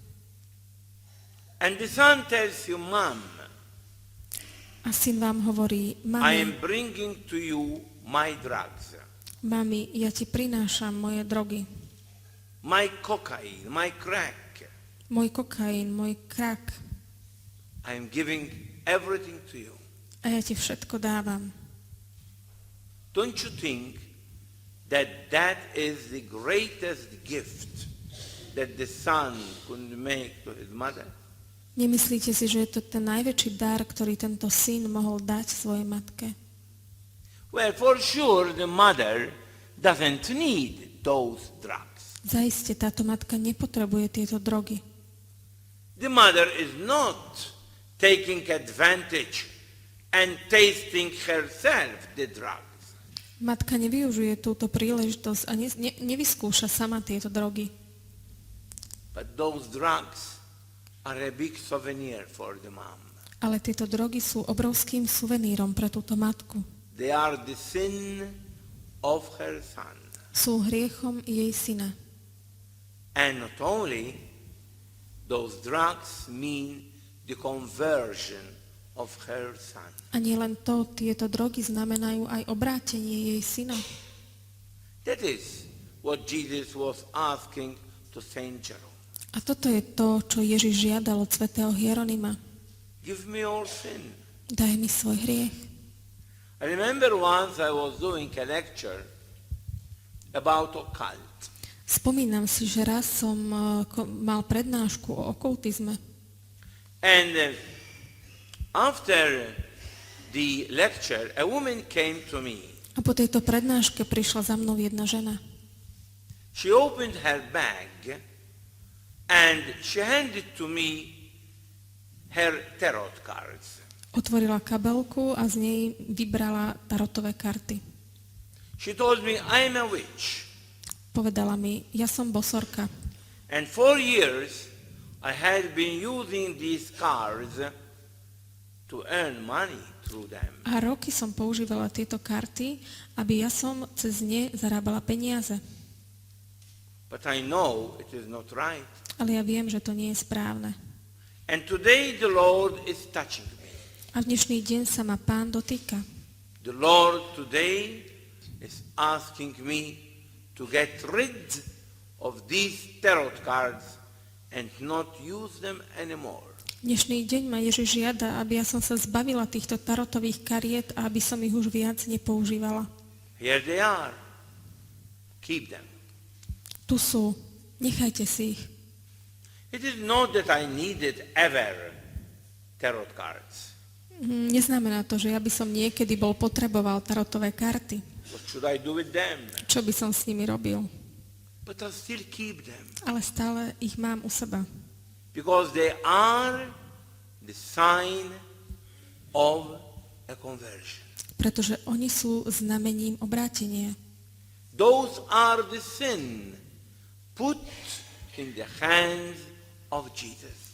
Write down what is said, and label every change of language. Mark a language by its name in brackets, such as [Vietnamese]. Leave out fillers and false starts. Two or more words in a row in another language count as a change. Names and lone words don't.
[English] And the son tells you, Mom, [Slovak] A syn vám hovorí, [English] I am [Slovak] mami, [English] bringing to you my drugs, [Slovak] mami, ja ti prinášam moje drogy. [English] my cocaine, my crack. [Slovak] Môj kokain, môj krak. [English] I am giving everything to you. [Slovak] A ja ti všetko dávam. [English] Don't you think that that is the greatest gift that the son could make to his mother? [Slovak] Nemyslíte si, že je to ten najväčší dar, ktorý tento syn mohol dať svojej matke? [English] Well, for sure the mother doesn't need those drugs. [Slovak] Zaiste táto matka nepotrebuje tieto drogy. [English] The mother is not taking advantage and tasting herself the drugs. [Slovak] Matka nevyužije túto príležitosť a nevyskúša sama tieto drogy. [English] But those drugs are a big souvenir for the mom. [Slovak] Ale tieto drogy sú obrovským suvenírom pre túto matku. [English] They are the sin of her son. [Slovak] Sú hriechom jej syna. [English] And not only those drugs mean the conversion of her son. [Slovak] A nie len to, tieto drogy znamenajú aj obrátenie jej syna. [English] That is what Jesus was asking to Saint Jerome. [Slovak] A toto je to, čo Ježiš žiadal od svätého Hieronima. [English] Give me your sin. [Slovak] Daj mi svoj hriech. [English] I remember once I was doing a lecture about occult. [Slovak] Spomínam si, že raz som mal prednášku o okultizme. [English] And after the lecture, a woman came to me. [Slovak] A po tejto prednáške prišla za mnou jedna žena. [English] She opened her bag and she handed to me her tarot cards. [Slovak] Otvorila kabelku a z nej vybrala tarotové karty. [English] She told me, I am a witch. [Slovak] Povedala mi, ja som bosorka. [English] And for years, I had been using these cards to earn money through them. [Slovak] A roky som používala tieto karty, aby ja som cez ne zarábala peniaze. [English] But I know it is not right. [Slovak] Ale ja viem, že to nie je správne. [English] And today the Lord is touching me. [Slovak] A v dnešný deň sa ma Pán dotýka. [English] The Lord today is asking me to get rid of these tarot cards and not use them anymore. [Slovak] Dnešný deň ma Ježiš žiada, aby ja som sa zbavila týchto tarotových kariet a aby som ich už viac nepoužívala. [English] Here they are. Keep them. [Slovak] Tu sú, nechajte si ich. [English] It is not that I needed ever tarot cards. [Slovak] Neznamená to, že ja by som niekedy bol potreboval tarotové karty. [English] What should I do with them? [Slovak] Čo by som s nimi robil? [English] But I still keep them. [Slovak] Ale stále ich mám u seba. [English] Because they are the sign of a conversion. [Slovak] Pretože oni sú znamením obrátenia. [English] Those are the sin put in the hands of Jesus.